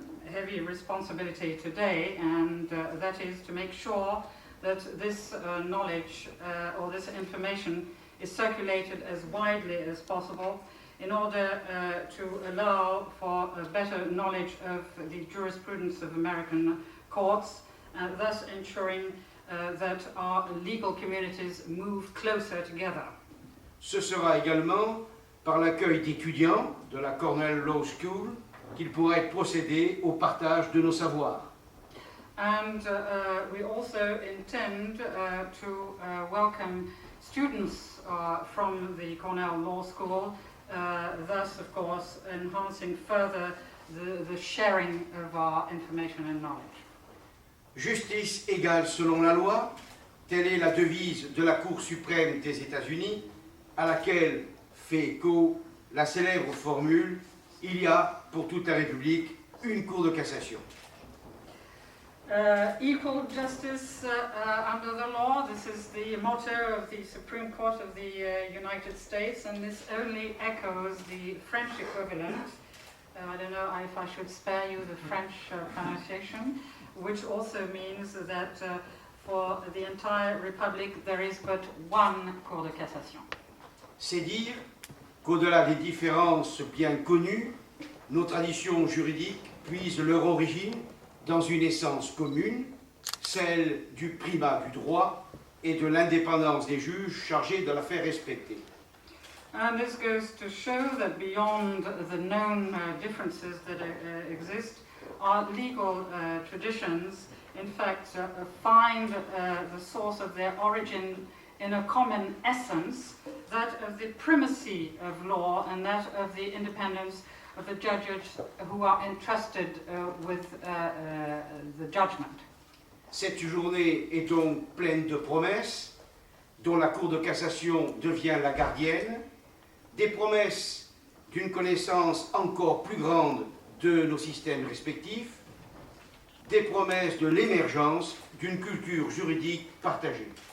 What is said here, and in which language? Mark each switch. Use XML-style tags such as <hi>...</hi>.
<en>heavy responsibility today, and that is to make sure that this knowledge or this information is circulated as widely as possible in order to allow for a better knowledge of the jurisprudence of American courts, thus ensuring that our legal communities move closer together.</en> <fr>Ce sera également par l'accueil d'étudiants de la Cornell Law School qu'il pourra être procédé au partage de nos savoirs.</fr> <en>And we also intend to welcome students from the Cornell Law School, thus, of course, enhancing further the sharing of our information and knowledge.</en> <fr>Justice égale selon la loi, telle est la devise de la Cour suprême des États-Unis, à laquelle fait écho la célèbre formule « Il y a pour toute la République une Cour de cassation ».</fr> <en>Equal justice under the law, this is the motto of the Supreme Court of the United States, and this only echoes the French equivalent. I don't know if I should spare you the French pronunciation, which also means that for the entire Republic, there is but one Cour de cassation.</en> <fr>C'est dire qu'au-delà des différences bien connues, nos traditions juridiques puisent leur origine dans une essence commune, celle du primat du droit et de l'indépendance des juges chargés de la faire respecter.</fr> <en>And this goes to show that beyond the known differences that exist, our legal traditions, in fact, find the source of their origin in a common essence, that of the primacy of law and that of the independence of the judges who are entrusted with the judgment.</en> <fr>Cette journée est donc pleine de promesses, dont la Cour de cassation devient la gardienne, des promesses d'une connaissance encore plus grande de nos systèmes respectifs, des promesses de l'émergence d'une culture juridique partagée.</fr>